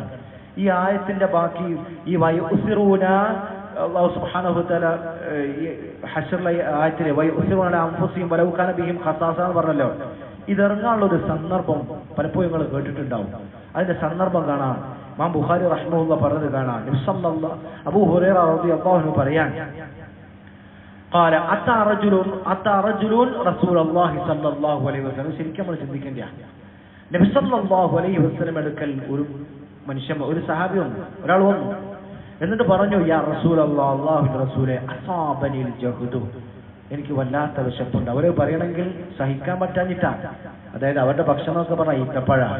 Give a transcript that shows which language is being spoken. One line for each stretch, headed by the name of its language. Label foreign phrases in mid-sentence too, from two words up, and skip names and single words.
Malayalam: ഈ ആയത്തിന്റെ ബാക്കി ഈ വയുസിറൂന, അല്ലാഹു
Arabic: سبحانه وتعالى
Malayalam: ഈ ഹശ്റിലെ ആയത്തിലെ
Arabic: ويؤثرون أنفسهم ولو كان بهم خصاصة
Malayalam: എന്ന് പറഞ്ഞല്ലോ. ഇതിറങ്ങാനുള്ള ഒരു സന്ദർഭം പലപ്പോഴും നിങ്ങൾ കേട്ടിട്ടുണ്ടാവും. അതിന്റെ സന്ദർഭം കാണാം. ഇമാം ബുഖാരി റഹ്മഹുല്ലാഹ് പറഞ്ഞത് കാണാം. നബി സല്ലല്ലാഹു അബൂ ഹുറൈറ
Arabic: رضي الله عنه
Malayalam: പറയാൻ,
Arabic: قال اتى رجل رسول الله صلى الله عليه وسلم.
Malayalam: ശരിക്കും നമ്മൾ ചിന്തിക്കേണ്ടതാണ്. നബി
Arabic: صلى الله عليه وسلم
Malayalam: അടുക്കൽ ഒരു മനുഷ്യൻ, ഒരു സഹാബി വന്നു, ഒരാൾ വന്നു. എന്നിട്ട് പറഞ്ഞു,
Arabic: يا رسول الله,
Malayalam: അല്ലാഹുവിന്റെ റസൂലേ,
Arabic: أصابني الجهد,
Malayalam: എനിക്ക് വല്ലാത്ത വിശപ്പുണ്ട്. അവര് പറയണമെങ്കിൽ സഹിക്കാൻ പറ്റാഞ്ഞിട്ടാണ്. അതായത് അവരുടെ ഭക്ഷണമൊക്കെ പറഞ്ഞ ഈത്തപ്പഴമാണ്.